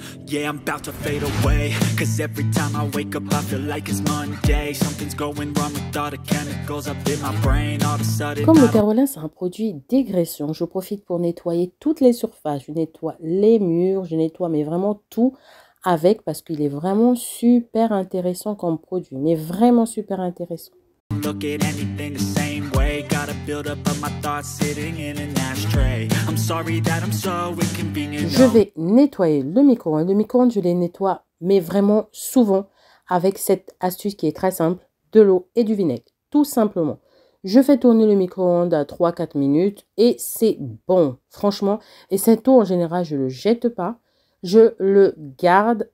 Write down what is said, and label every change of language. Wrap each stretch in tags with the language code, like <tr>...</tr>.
<en>Yeah, I'm about to fade away, cause every time I wake up I feel like it's Monday. Something's going wrong with all the chemicals up in my brain. All of a sudden.</en> <fr>Comme le Carolin, c'est un produit dégraissant, je profite pour nettoyer toutes les surfaces. Je nettoie les murs, je nettoie mais vraiment tout avec parce qu'il est vraiment super intéressant comme produit, mais vraiment super intéressant.</fr> <en>Look at anything the same way. Gotta build up of my thoughts sitting in an ashtray. I'm sorry that I'm so inconvenient.</en> <fr>Je vais nettoyer le micro-ondes. Le micro-ondes, je les nettoie, mais vraiment souvent avec cette astuce qui est très simple, de l'eau et du vinaigre. Tout simplement. Je fais tourner le micro-ondes à 3-4 minutes et c'est bon, franchement. Et cette eau, en général, je ne le jette pas. Je le garde.</fr>